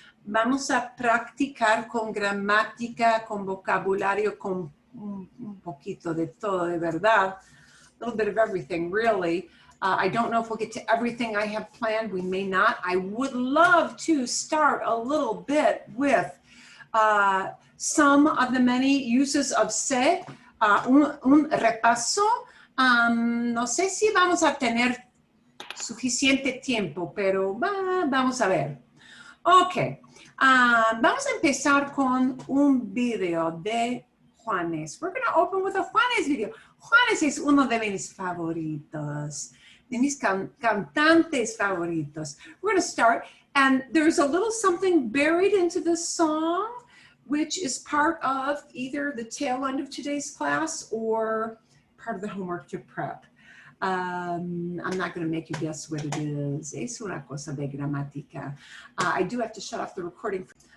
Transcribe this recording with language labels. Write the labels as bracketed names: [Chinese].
[Spanish] Vamos a practicar con gramática, con vocabulario, con un poquito de todo, de verdad. [English] A little bit of everything, really. I don't know if we'll get to everything I have planned. We may not. I would love to start a little bit with some of the many uses of se, [Spanish] un repaso. No sé si vamos a tener suficiente tiempo, pero vamos a ver. Ok, vamos a empezar con un video de Juanes. [English] We're going to open with a Juanes video. [Spanish] Juanes es uno de mis favoritos, de mis cantantes favoritos. [English] We're going to start, and there's a little something buried into this song, which is part of either the tail end of today's class or part of the homework to prep. I'm not going to make you guess what it is. [Spanish] Es una cosa de gramática. [English] I do have to shut off the recording.